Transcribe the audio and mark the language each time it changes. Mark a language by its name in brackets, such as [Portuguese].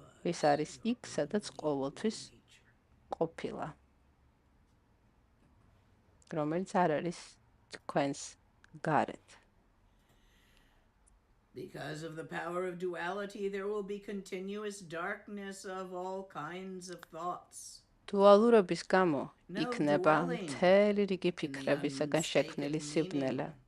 [Georgian] ეს არის იქ, სადაც ყოველთვის ყოფილა, რომელიც არ არის თქვენს გარეთ. [English] Because of the power of duality, there will be continuous darkness of all kinds of thoughts. [Georgian] დუალურობის გამო იქნება მთელი რიგი ფიქრებისაგან შექმნილი სიბნელე.